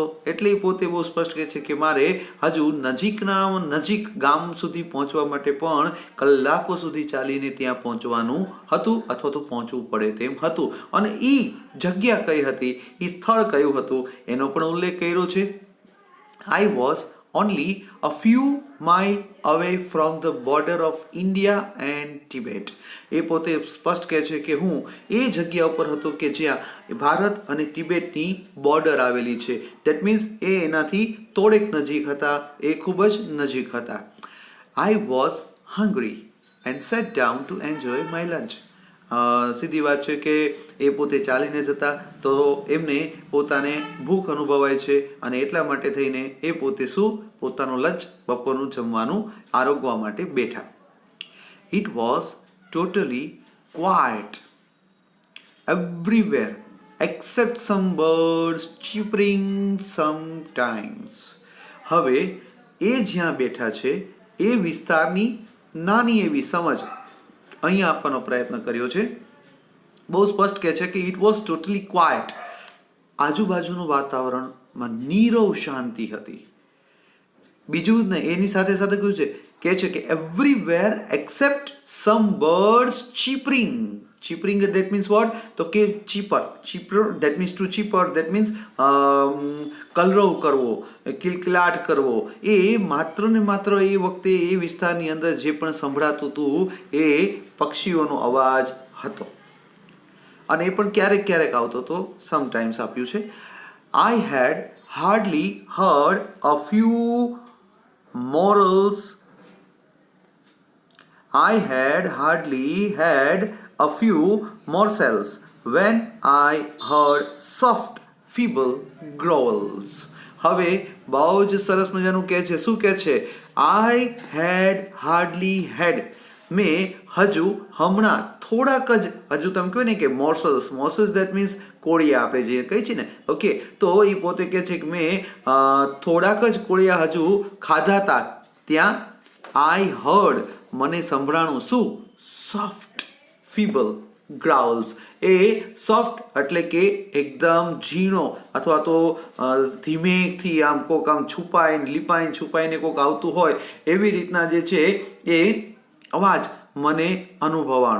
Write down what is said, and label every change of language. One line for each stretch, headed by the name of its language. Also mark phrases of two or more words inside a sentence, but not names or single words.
Gujarati: એટલે એ પોતે બહુ સ્પષ્ટ કહે છે કે મારે હજુ નજીક ગામ સુધી પહોંચવા માટે પણ કલાકો સુધી ચાલીને ત્યાં પહોંચવાનું હતું અથવા તો પહોંચવું પડે તેમ હતું. અને એ જગ્યા કઈ હતી, એ સ્થળ કયું હતું એનો પણ ઉલ્લેખ કર્યો છે.
English: I was only a few miles away from the border of India and Tibet.
Gujarati: એ પોતે સ્પષ્ટ કહે છે કે હું એ જગ્યા ઉપર હતો કે જ્યાં ભારત અને તિબેટની બોર્ડર આવેલી છે.
English: that means
Gujarati: એ એનાથી થોડેક નજીક હતા, એ ખૂબ જ નજીક હતા.
English: I was hungry and sat down to enjoy my lunch.
Gujarati: સીધી વાત છે કે એ પોતે ચાલીને જતા તો એમને પોતાને ભૂખ અનુભવાય છે અને એટલા માટે થઈને એ પોતે પોતાનું લંચ, બપોરનું જમવાનું આરોગવા માટે બેઠા.
English: it was totally quiet everywhere except some birds chirping sometimes.
Gujarati: હવે એ જ્યાં બેઠા છે એ વિસ્તારની નાની એવી સમજ અહીંયા આપવાનો પ્રયત્ન કર્યો છે. બહુ સ્પષ્ટ કહે છે કે
English: it was totally quiet,
Gujarati: આજુબાજુનું વાતાવરણમાં નીરવ શાંતિ હતી. બીજું જ નહીં, એની સાથે કહ્યું છે કે
English: everywhere except some birds chirping. ચીપરિંગ that means what?
Gujarati: તો કે ચીપર
English: that means to cheaper that means
Gujarati: કલરવ કરવો, કિલકિલાટ કરવો. એ માત્ર ને માત્ર એ વખતે એ વિસ્તારની અંદર જે પણ સંભળાતું હતું એ પક્ષીઓનો અવાજ હતો. અને એ પણ ક્યારેક ક્યારેક આવતો હતો, સમટાઈમ્સ આપ્યું છે.
English: I had hardly heard a few morals. I had hardly had a few morsels when I heard soft, feeble growls.
Gujarati: હવે બહુ જ સરસ મજાનું કહે છે. શું કહે છે?
English: I had hardly had.
Gujarati: મેં હજુ હમણાં થોડાક જ, હજુ તમે કહો ને કે મોર્સલ્સ
English: that means
Gujarati: કોળિયા આપણે જે કહીએ છીએ ને, ઓકે, તો એ પોતે કહે છે કે મેં થોડાક જ કોળિયા હજુ ખાધા હતા ત્યાં
English: I heard
Gujarati: મને સંભળાણું શું?
English: soft feeble growls.
Gujarati: એ સોફ્ટ એટલે કે એકદમ ઝીણો અથવા તો ધીમેથી આમ કોક આમ છુપાઈને કોક આવતું હોય એવી રીતના જે છે એ અવાજ મને અનુભવાણો.